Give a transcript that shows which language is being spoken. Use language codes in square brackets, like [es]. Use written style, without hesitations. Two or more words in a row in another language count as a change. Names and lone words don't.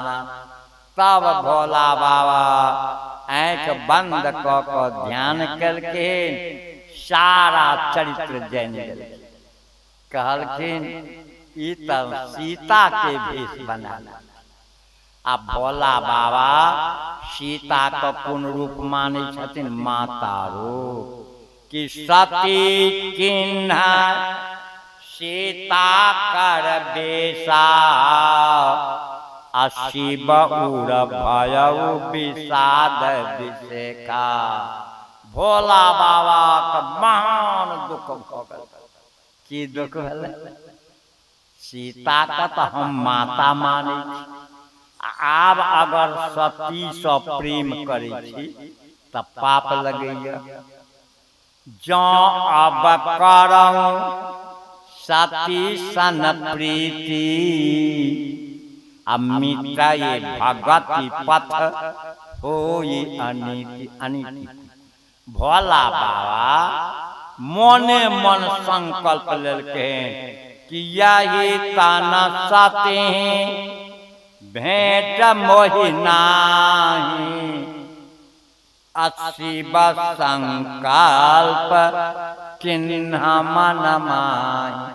[mai] तब भोला बाबा आँख बंद कऽ कऽ ध्यान केलखिन, सारा चरित्र जान गेलखिन। कहलखिन ई तऽ सीता के भेष बना। आ भोला बाबा सीता को कोन रूप माने छथिन? माता रूप। [awa] कि सती किन्ह सीता कर बेसा अशिव उर भयउ विषाद विषेखा। [mai] भोला बाबा का महान दुख भऽ गेल। की दुख भेल? सीता का तो हम माता माने छी, आब अगर सती सँ प्रेम करे छी तऽ पाप लगैया। [awa] जँ अब करऊँ सती सन प्रीति अमितये भगति पथ होई अनीति अनीति। [mai] भोला बाबा मोने मन संकल्प लेलखिन कि [awa] यही तन सती भेंट मोहि नाही अशिव संकल्प किन्ह मन माहि।